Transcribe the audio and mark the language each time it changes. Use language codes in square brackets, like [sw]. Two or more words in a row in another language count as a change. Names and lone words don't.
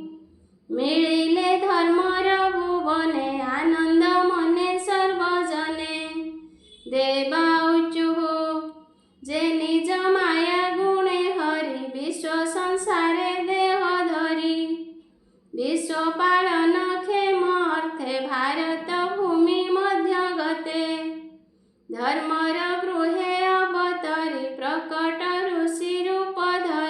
[or] ମିଳିଲେ ଧର୍ମର ଭୁବନେ ଆନନ୍ଦ ମନେ ସର୍ବଜନେ। [sa] देवा उच्चुः [or] ଯେ ନିଜ ମାୟା ଗୁଣେ ହରି ବିଶ୍ୱ ସଂସାରେ ଦେହ ଧରି। ବିଶ୍ୱ ପାଳନ କ୍ଷେମ ଅର୍ଥେ ଭାରତ ଭୂମି ମଧ୍ୟ ଗତେ। ଧର୍ମର ଗୃହେ ଅବତରି ପ୍ରକଟ ଋଷି ରୂପ